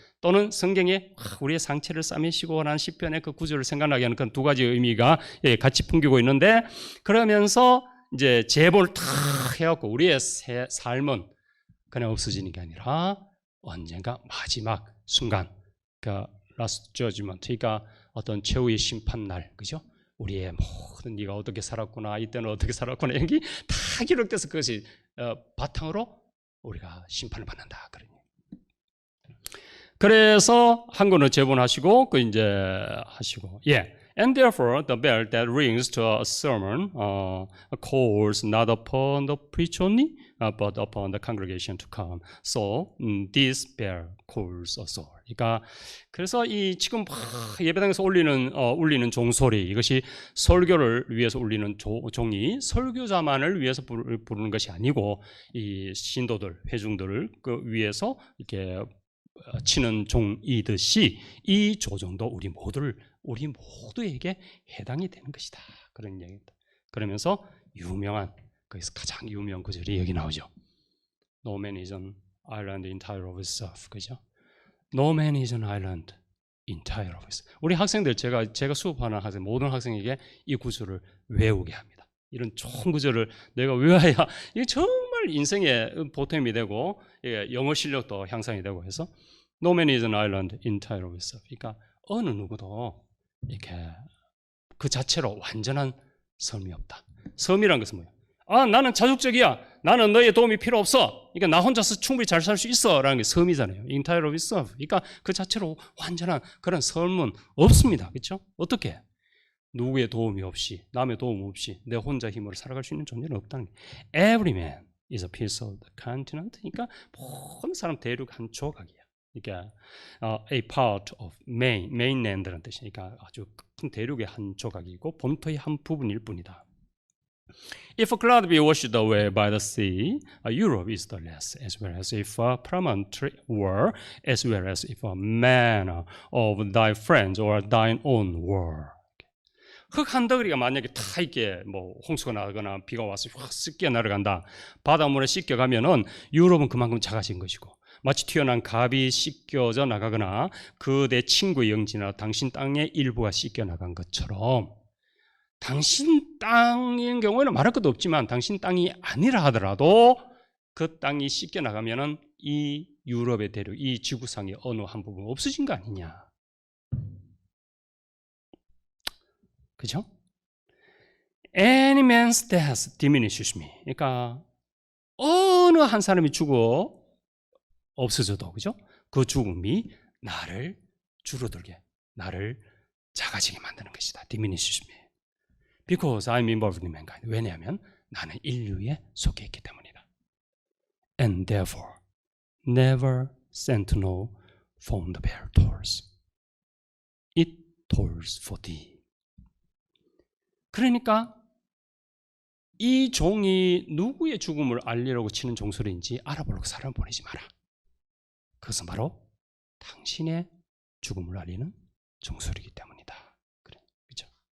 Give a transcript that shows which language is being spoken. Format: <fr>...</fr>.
<ko>또는 성경에 우리의 상처를 싸매시고 라는 시편의 그 구절을 생각나게 하는 그런 두 가지 의미가 같이 풍기고 있는데 그러면서 이제 재본을 다 해갖고 우리의 삶은 그냥 없어지는 게 아니라 언젠가 마지막 순간, 그러니까</ko> <en>라스트 저지먼트,</en> <ko>그러니까 어떤 최후의 심판날, 그죠? 우리의 모든 네가 어떻게 살았구나, 이때는 어떻게 살았구나, 여기 다 기록돼서 그것이 바탕으로 우리가 심판을 받는다. 그래서 한 권을 제본하시고 그 이제 하시고, 예.</ko> <en>And therefore the bell that rings to a sermon calls not upon the preacher only, but upon the congregation to come. So this bell calls us all.</en> <ko>그러니까 그래서 이 지금 예배당에서 울리는 종소리, 이것이 설교를 위해서 울리는 종이 설교자만을 위해서 부르는 것이 아니고 이 신도들, 회중들을 그 위해서 이렇게 치는 종이듯이 이 조정도 우리 모두에게 해당이 되는 것이다. 그런 얘기입니다. 그러면서 유명한, 거기서 가장 유명한 구절이 여기 나오죠.</ko> <en>No man is an island entire of itself.</en> <ko>그죠?</ko> <en>No man is an island entire of itself.</en> <ko>우리 학생들, 제가 수업하는 학생, 모든 학생에게 이 구절을 외우게 합니다. 이런 좋은 구절을 내가 외워야 이게 정말 인생의 보탬이 되고 영어 실력도 향상이 되고 해서</ko> <en>No man is an island entire of itself.</en> <ko>그러니까 어느 누구도 이렇게 그 자체로 완전한 섬이 없다. 섬이란 것은 뭐예요? 아, 나는 자족적이야. 나는 너의 도움이 필요 없어. 그러니까 나 혼자서 충분히 잘 살 수 있어. 라는 게 섬이잖아요.</ko> <en>entire of itself.</en> <ko>그러니까 그 자체로 완전한 그런 섬은 없습니다. 그렇죠? 어떻게? 누구의 도움이 없이, 남의 도움 없이 내 혼자 힘으로 살아갈 수 있는 존재는 없다는 게.</ko> <en>Every man is a piece of the continent.</en> <ko>그러니까 모든 사람 대륙 한 조각이야. 그러니까</ko> <en>a part of mainland</en> <ko>라는 뜻이니까 아주 큰 대륙의 한 조각이고 본토의 한 부분일 뿐이다.</ko> <en>If a cloud be washed away by the sea, Europe is the less, as well as if a promontory were, as well as if a man of thy friends or thine own were.</en> <ko>흙 한 덩어리가 만약에 다 이렇게 뭐 홍수가 나거나 비가 와서 확 씻겨 날아간다. 바닷물에 씻겨가면은 유럽은 그만큼 작아진 것이고, 마치 튀어난 갑이 씻겨져 나가거나 그 내 친구의 영지나 당신 땅의 일부가 씻겨 나간 것처럼 당신 땅인 경우에는 말할 것도 없지만 당신 땅이 아니라 하더라도 그 땅이 씻겨 나가면은 이 유럽의 대륙, 이 지구상의 어느 한 부분 없어진 거 아니냐. 그죠?</ko> <en>Any man's death diminishes me.</en> <ko>그러니까 어느 한 사람이 죽어 없어져도, 그죠? 그 죽음이 나를 줄어들게, 나를 작아지게 만드는 것이다.</ko> <en>diminishes me. Because I'm involved in mankind.</en> <ko>왜냐하면 나는 인류에 속해 있기 때문이다.</ko> <en>And therefore, never sentinel from the bear tolls. It tolls for thee.</en> <ko>그러니까 이 종이 누구의 죽음을 알리려고 치는 종소리인지 알아보려고 사람을 보내지 마라. 그것은 바로 당신의 죽음을 알리는 종소리이기 때문이다. 그렇죠?</ko>